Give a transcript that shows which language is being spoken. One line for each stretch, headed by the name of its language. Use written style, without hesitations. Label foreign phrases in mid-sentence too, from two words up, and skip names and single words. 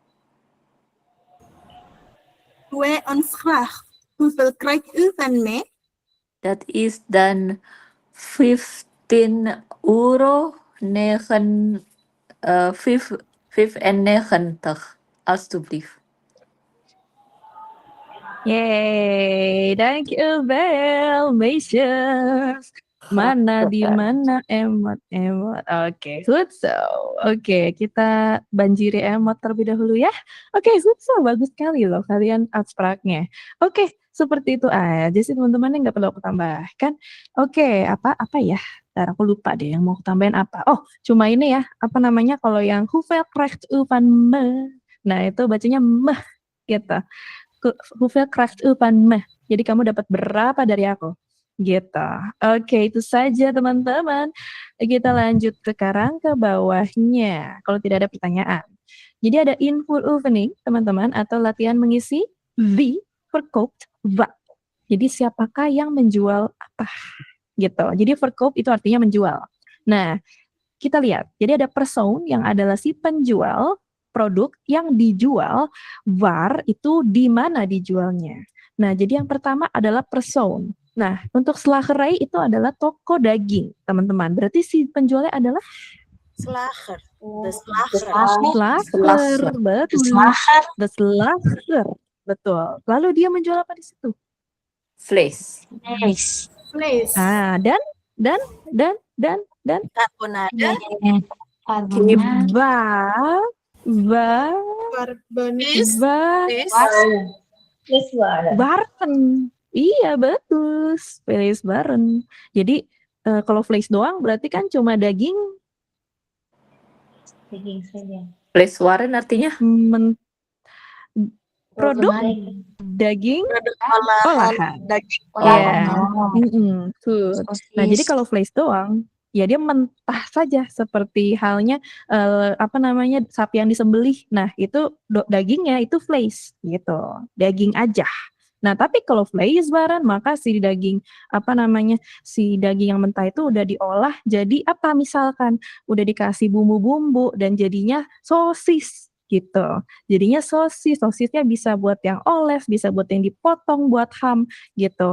Dutch: 2 ons graag. Hoeveel krijgt u van mij? Dat is dan €15, 95, alstublieft.
English: Yay, thank you Bel, Macius.
Indonesian: Mana di mana emot. Oke, Hudso. Oke, kita banjiri emot terlebih dahulu ya. Oke, Hudso, bagus sekali loh kalian abstraknya. Oke, seperti itu aja sih teman-teman, nggak perlu aku tambahkan. Oke, apa ya? Ntar aku lupa deh yang mau aku tambahin apa. Oh, cuma ini ya, apa namanya kalau yang
Dutch: hoeveel krijgt u van me?
Indonesian: Nah, itu bacanya meh gitu.
Dutch: Hoeveel krijgt u van me?
Indonesian: Jadi kamu dapat berapa dari aku? Gitu. Oke, itu saja teman-teman. Kita lanjut sekarang ke bawahnya. Kalau tidak ada pertanyaan. Jadi ada
Dutch: invul oefening,
Indonesian: teman-teman, atau latihan mengisi
Dutch: wie verkoopt wat.
Indonesian: Jadi siapakah yang menjual apa? Gitu. Jadi verkoop itu artinya menjual. Nah, kita lihat. Jadi ada persoon yang adalah si penjual produk yang dijual, waar itu di mana dijualnya. Nah, jadi yang pertama adalah persoon. Nah, untuk slagerij itu adalah toko daging, teman-teman. Berarti si penjualnya adalah
Dutch: Slager. The slager, betul. The slager, betul.
Indonesian: Lalu dia menjual apa di situ? Vlees. Vlees. Ah, dan Carbonade. Barten. Iya, betul.
Dutch: Vlees barren.
Indonesian: Jadi kalau vlees doang berarti kan cuma daging. Daging saja.
Dutch: Vlees waren
Indonesian: artinya? Produk daging olahan. Daging olahan. Nah, jadi kalau vlees doang, ya dia mentah saja seperti halnya sapi yang disembelih. Nah, itu dagingnya itu vlees gitu. Daging aja. Nah, tapi kalau
Dutch: vlees waren
Indonesian: maka si daging yang mentah itu udah diolah jadi apa, misalkan udah dikasih bumbu-bumbu dan jadinya sosis gitu. Jadinya sosisnya bisa buat yang oles, bisa buat yang dipotong buat ham gitu.